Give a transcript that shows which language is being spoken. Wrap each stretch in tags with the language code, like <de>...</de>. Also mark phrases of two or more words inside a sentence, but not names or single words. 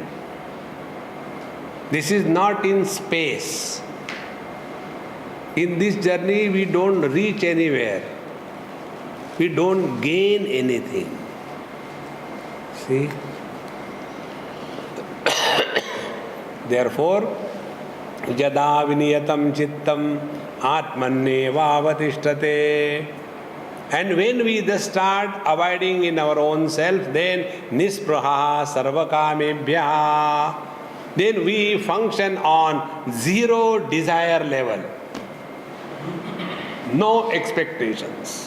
<en>This is not in space. In this journey, we don't reach anywhere. We don't gain anything. See? Therefore,</en> <sa>yada viniyatam chittam atmannevavatishtate.</sa> <en>And when we just start abiding in our own self, then</en> <sa>nispraha sarvakamebhya.</sa> <en>Then we function on zero desire level. No expectations.</en>